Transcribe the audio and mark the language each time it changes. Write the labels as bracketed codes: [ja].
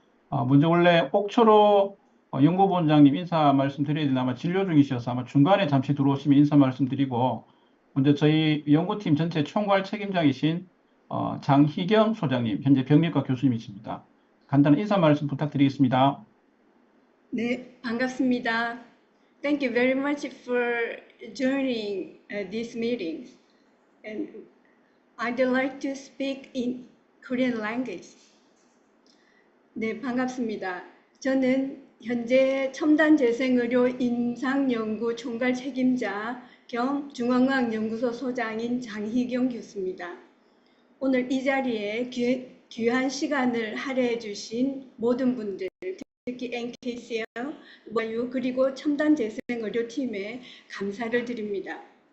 [ko] 먼저 원래 옥초로 연구본장님 인사 말씀드려야 되나 아마 진료 중이셔서 아마 중간에 잠시 들어오시면 인사 말씀드리고 먼저 저희 연구팀 전체 총괄 책임자이신 장희경 소장님 현재 병리과 교수님이십니다. 간단한 인사 말씀 부탁드리겠습니다. 네, 반갑습니다. [en] Thank you very much for joining this meeting. And I'd like to speak in Korean language. [ko] 네, 반갑습니다. 저는 현재 첨단 재생의료 임상연구 총괄 책임자 겸 중앙의학연구소 소장인 장희경 교수입니다. 오늘 이 자리에 귀한 시간을 할애해 주신 모든 분들, 특히 NKCL, 그리고 첨단 재생의료팀에 감사를 드립니다.